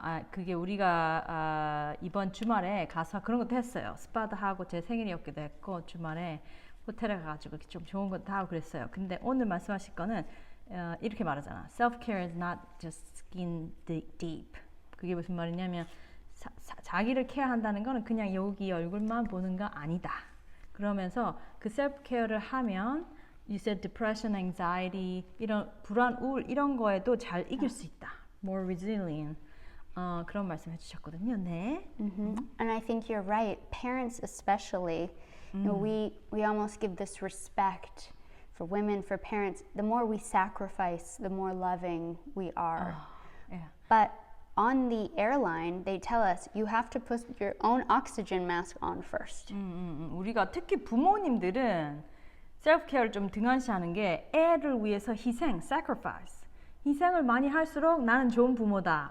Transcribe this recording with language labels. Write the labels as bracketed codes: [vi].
[ko] 그게 우리가 이번 주말에 가서 그런 것도 했어요. 스파도 하고 제 생일이었기도 했고 주말에 호텔에 가가지고 좀 좋은 것도 하고 그랬어요. 근데 오늘 말씀하실 거는 이렇게 말하잖아. [en] Self-care is not just skin deep. [ko] 그게 무슨 말이냐면 자기를 케어한다는 거는 그냥 여기 얼굴만 보는 거 아니다. 그러면서 그 self-care를 하면 [en] you said depression, anxiety, [ko] 이런 불안, 우울 이런 거에도 잘 이길 수 있다. [en] More resilient. [ko] 그런 말씀 해주셨거든요. 네. [en] And I think you're right. Parents especially, you know, we almost give this respect for women, for parents. The more we sacrifice, the more loving we are. But on the airline, they tell us you have to put your own oxygen mask on first. [ko] 우리가 특히 부모님들은 self-care를 좀 등한시하는 게 애를 위해서 희생, sacrifice. 희생을 많이 할수록 나는 좋은 부모다.